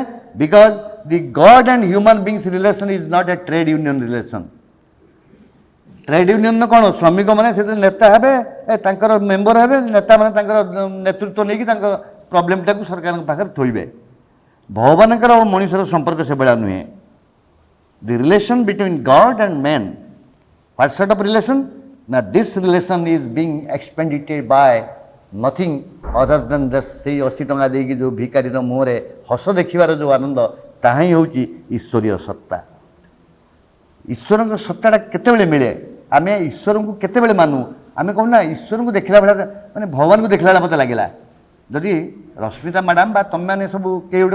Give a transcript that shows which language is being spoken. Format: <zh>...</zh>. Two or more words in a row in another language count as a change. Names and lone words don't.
<en>because the god and human beings relation is not a trade union relation</en> <or>ଟ୍ରେଡ୍ ୟୁନିୟନ୍ର କ'ଣ ଶ୍ରମିକମାନେ ସେଥିରେ ନେତା ହେବେ ତାଙ୍କର ମେମ୍ବର ହେବେ ନେତାମାନେ ତାଙ୍କର ନେତୃତ୍ୱ ନେଇକି ତାଙ୍କ ପ୍ରୋବ୍ଲେମଟାକୁ ସରକାରଙ୍କ ପାଖରେ ଥୋଇବେ ଭଗବାନଙ୍କର ଓ ମଣିଷର ସମ୍ପର୍କ ସେଭଳିଆ ନୁହେଁ</or> <en>The relation between God and man, what sort of relation? Now this relation is being expended by nothing other than this</en> <or>ସେଇ 80 ଟଙ୍କା ଦେଇକି ଯେଉଁ ଭିକାରୀର ମୁହଁରେ ହସ ଦେଖିବାର ଯେଉଁ ଆନନ୍ଦ ତାହା ହିଁ ହେଉଛି ଈଶ୍ୱରୀୟ ସତ୍ତା ଈଶ୍ୱରଙ୍କ ସତ୍ତାଟା କେତେବେଳେ ମିଳେ ଆମେ ଈଶ୍ୱରଙ୍କୁ କେତେବେଳେ ମାନୁ ଆମେ କହୁନା ଈଶ୍ୱରଙ୍କୁ ଦେଖିଲା ଭଳିଆ ମାନେ ଭଗବାନଙ୍କୁ ଦେଖିଲା ଭଳିଆ ମୋତେ ଲାଗିଲା ଯଦି ରଶ୍ମିତା ମ୍ୟାଡ଼ାମ୍ ବା ତୁମେମାନେ ସବୁ କେହି ଗୋଟେ</or>